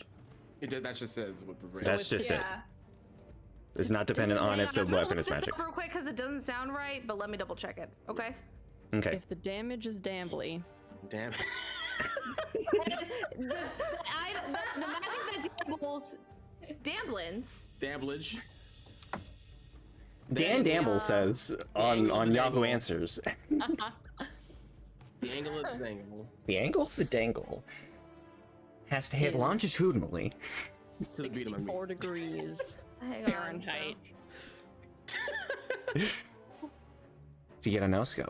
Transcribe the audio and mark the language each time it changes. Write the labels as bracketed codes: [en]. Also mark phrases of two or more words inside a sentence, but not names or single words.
[en] That just says what the That's just it. Yeah. It's not dependent on if the I'm gonna weapon look is this magic. up real quick because it doesn't sound right, but let me double check it. Okay. Okay. if the damage is dambly. Damn. the magic that dabbles, damblins. Damblage. Dan Damble says on Yahoo Answers. The angle of the angle. The angle of the dangle has to hit Is- longitudinally. To the beat of my 64 degrees Hang on, Fahrenheit. To get a no scope.